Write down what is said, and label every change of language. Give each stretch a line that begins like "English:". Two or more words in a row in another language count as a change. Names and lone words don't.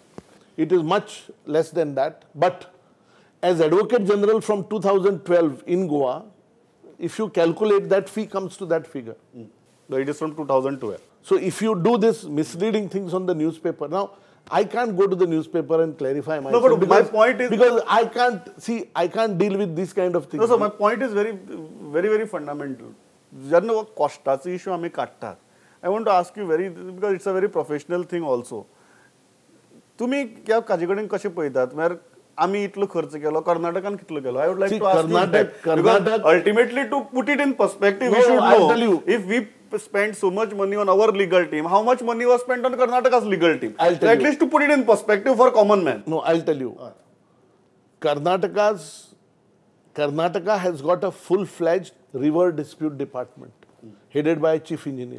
English: It is much less than that. But as Advocate General from 2012 in Goa, if you calculate that fee comes to that figure. It is from 2012. So if you do this misleading things on the newspaper, now I can't go to the newspaper and clarify myself. No, but my point is because I can't deal with this kind of things. No, so my point is very, very, very fundamental.
Konkani: जेन्ना हो कॉस्टाचो इशू आमी काडटात,
English: I want to ask you because it's a very professional thing also.
Konkani: तुमी ह्या काजे कडेन कशें पळयतात? म्हळ्यार आमी इतलो खर्च केलो, कर्नाटकान कितलो केलो?
English: I would like to ask you that. Because ultimately to put it in perspective, we should know if we spent so much money on our legal team, how much money was spent on Karnataka's legal team? At least to put it in perspective for common man. No, I'll tell you. Karnataka has got a full-fledged river dispute department headed by a chief engineer.